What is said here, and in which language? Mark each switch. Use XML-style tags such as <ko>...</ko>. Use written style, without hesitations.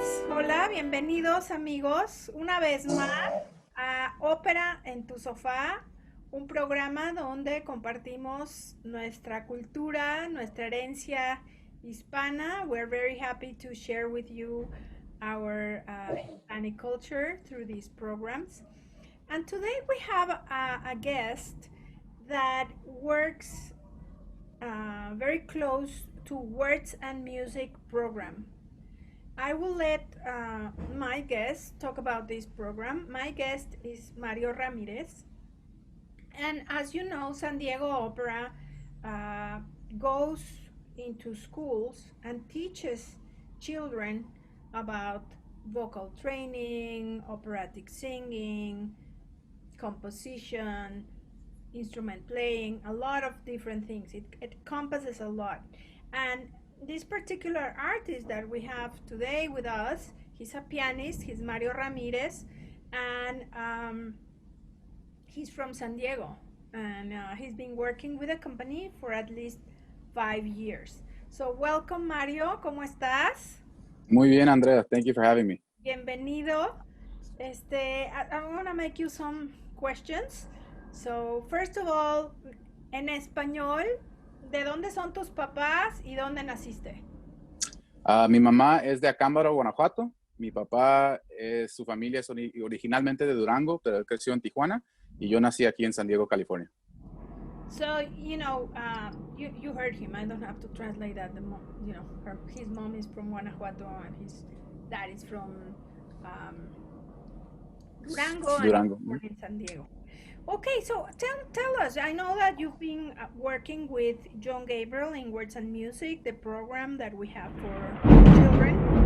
<es>Hola, bienvenidos amigos una vez más a Ópera en tu sofá, un programa donde compartimos nuestra cultura, nuestra herencia hispana.</es> <en>We're very happy to share with you our Hispanic culture through these programs. And today we have a guest that works very close to Words and Music program. I will let my guest talk about this program. My guest is Mario Ramírez. And as you know, San Diego Opera uh, goes into schools and teaches children about vocal training, operatic singing, composition, instrument playing, a lot of different things. It encompasses a lot. And this particular artist that we have today with us, he's a pianist, he's Mario Ramírez, and he's from San Diego. And he's been working with a company for at least 5 years. So welcome Mario,</en> <es>¿cómo estás? Muy bien,</es> <en>Andrea. Thank you for having me.</en> <es>Bienvenido.</es> <en>I'm gonna make you some questions. So, first of all,</en> <es>en español, ¿de dónde son tus papás y dónde naciste? Mi mamá es de Acámbaro, Guanajuato. Mi papá, su familia es originalmente de Durango, pero él creció en Tijuana. Y yo nací aquí en San Diego, California.</es> <en>So, you heard him. I don't have to translate that. His mom is from Guanajuato and his dad is from Durango, Durango. and born in San Diego. Okay, so tell us. I know that you've been working with John Gabriel in Words and Music, the program that we have for children.</en>